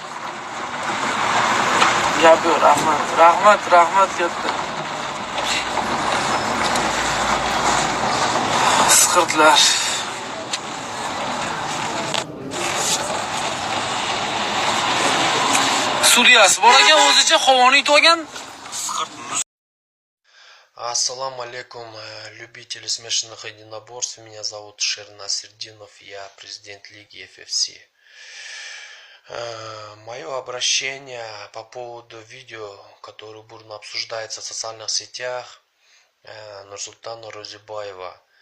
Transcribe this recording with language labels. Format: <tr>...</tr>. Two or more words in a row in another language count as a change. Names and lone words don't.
<uz>Gap yo'q, rahmat katta. Isqirtlar. Suriyasi bor ekan, o'zicha qovoni yutib olgan.</uz> <ar>السلام عليكم,</ar> <ru>любители смешанных единоборств. Меня зовут Шерна Сердинов, я президент Лиги FFC. Мое обращение по поводу видео, которое бурно обсуждается в социальных сетях, Нурсултана Розибаева.</ru>